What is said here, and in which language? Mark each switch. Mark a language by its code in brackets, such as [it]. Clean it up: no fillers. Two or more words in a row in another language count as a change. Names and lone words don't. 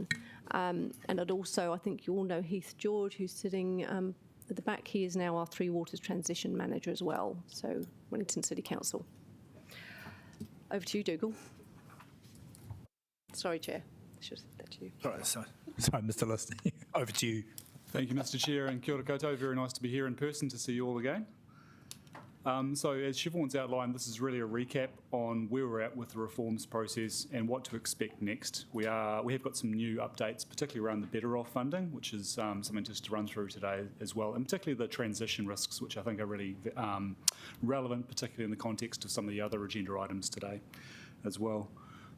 [en] And I'd also, I think you all know Heath George, who's sitting at the back. He is now our Three Waters Transition Manager as well, so Wellington City Council. Over to you, Dougal. Sorry, Chair. I should have said that to you. Sorry, Mr. List. Over to you. Thank you, Mr. Chair, and [mi] kia ora koutou. [en] Very nice to be here in person to see you all again. So as Siobhan's outlined, this is really a recap on where we're at with the reforms process and what to expect next. We have got some new updates, particularly around the Better Off funding, which is something just to run through today as well, and particularly the transition risks, which I think are really relevant, particularly in the context of some of the other agenda items today as well.